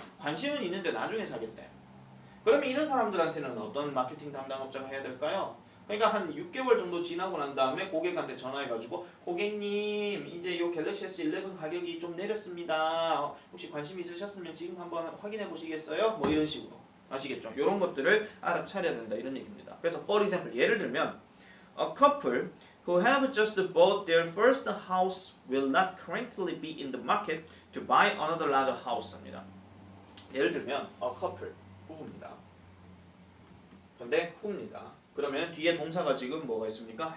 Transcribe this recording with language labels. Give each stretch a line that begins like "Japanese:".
Korean: 관심은 있는데 나중에 사겠대. 그러면 이런 사람들한테는 어떤 마케팅 담당업자가 해야 될까요? 그러니까 한 6개월 정도 지나고 난 다음에 고객한테 전화해가지고 고객님 이제 요 갤럭시 S11 가격이 좀 내렸습니다. 혹시 관심 있으셨으면 지금 한번 확인해 보시겠어요? 뭐 이런 식으로 아시겠죠? 이런 것들을 알아차려야 된다 이런 얘기입니다.
English: 그래서 for example 예를 들면 a couple who have just bought their first house will not currently be in the market to buy another larger house 합니다.
Korean: 예를 들면 a couple 부부입니다. 근데 who 입니다. 그러면 뒤에 동사가 지금 뭐가 있습니까?